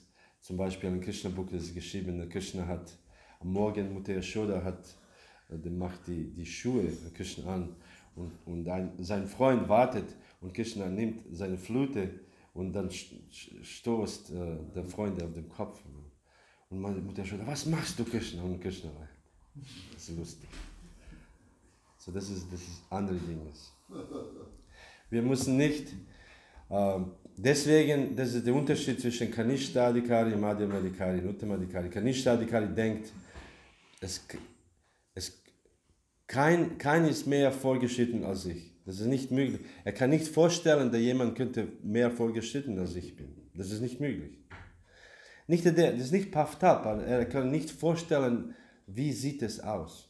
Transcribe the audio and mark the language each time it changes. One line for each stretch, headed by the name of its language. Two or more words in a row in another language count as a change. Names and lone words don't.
German: Zum Beispiel in Krishna-Buch, das ist geschrieben, Krishna hat am Morgen, Mutter Yashoda macht die Schuhe Krishna an und sein Freund wartet und Krishna nimmt seine Flöte und dann stoßt der Freund auf den Kopf. Und meine Mutter Yashoda, was machst du Krishna? Und Krishna, das ist lustig. So, das ist andere Dinge. Wir müssen nicht, deswegen, das ist der Unterschied zwischen Kanishta-Adhikari, Madhya-Adhikari und Uttama-Adhikari. Kanishta-Adhikari denkt, kein ist mehr vorgeschritten als ich. Das ist nicht möglich. Er kann nicht vorstellen, dass jemand könnte mehr vorgeschritten als ich bin. Das ist nicht möglich. Das ist nicht
English: puffed up.
German: Er kann nicht vorstellen, wie sieht es aus.